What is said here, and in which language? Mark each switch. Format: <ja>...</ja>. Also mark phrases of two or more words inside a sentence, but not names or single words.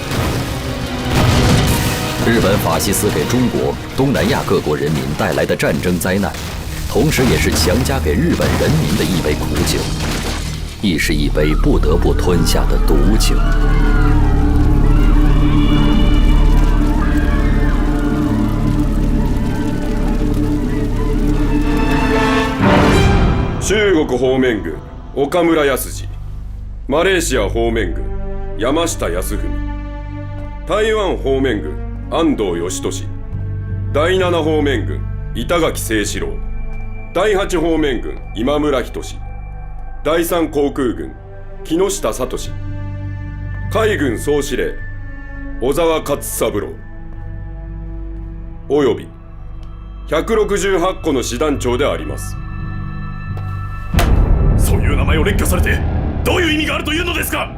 <zh>日本法西斯给中国、东南亚各国人民带来的战争灾难，同时也是强加给日本人民的一杯苦酒，亦是一杯不得不吞下的毒酒。</zh> <ja>中国方面軍岡村康次、マレーシア方面軍山下康文、台湾方面軍安藤義俊、第7方面軍板垣誠志郎、第8方面軍今村仁、第3航空軍木下聡、海軍総司令小沢勝三郎および168個の師団長であります。そういう名前を列挙されてどういう意味があるというのですか？</ja>